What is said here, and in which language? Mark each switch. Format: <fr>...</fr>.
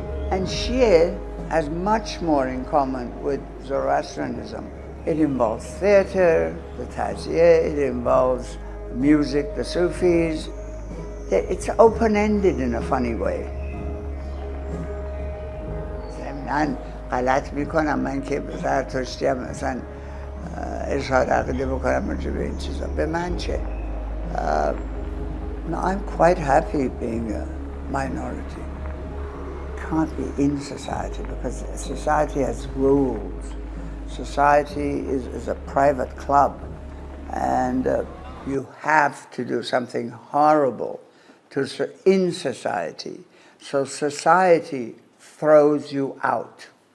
<en>And Shia has much more in common with Zoroastrianism. It involves theater, the Taziyeh, it involves music, the Sufis. it's open-ended in a funny way.</en> <fa>من غلط میکنم من که زرتشتی هم مثلا ارشاد عقیده بکنم راجع به این چیزا به من چه؟</fa> <en>No, I'm quite happy being a minority. Can't be in society because society has rules. Society is a private club, and you have to do something horrible in society. So society throws you out.</en>